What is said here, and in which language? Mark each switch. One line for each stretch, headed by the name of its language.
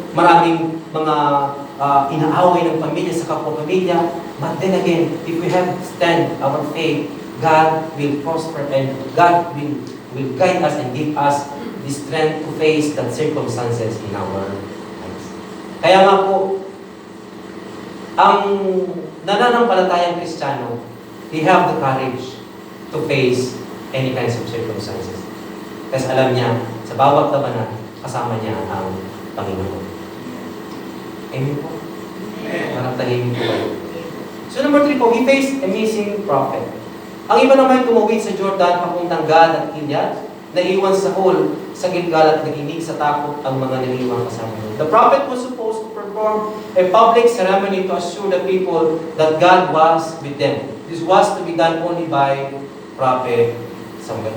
Filipino: Maraming mga inaaway ng pamilya sa kapwa-pamilya.
English: But then again, if we have stand our faith, God will prosper and God will guide us and give us the strength to face the circumstances in our lives.
Filipino: Kaya nga po, ang nananampalatayang Kristiyano,
English: they have the courage to face any kinds of circumstances.
Filipino: Kasi alam niya, sa bawat labanan, kasama niya ang Panginoon. Amen po? Parang tahimik po kayo.
English: So number 3 po, he faced a missing prophet.
Filipino: Ang iba naman tumawid sa Jordan, papuntang Gad at Gilead, naiwan sa Saul sa Gilgal at naginig sa takot ang mga naiwang kasama niya.
English: The prophet was supposed to perform a public ceremony to assure the people that God was with them. This was to be done only by Prophet Samuel.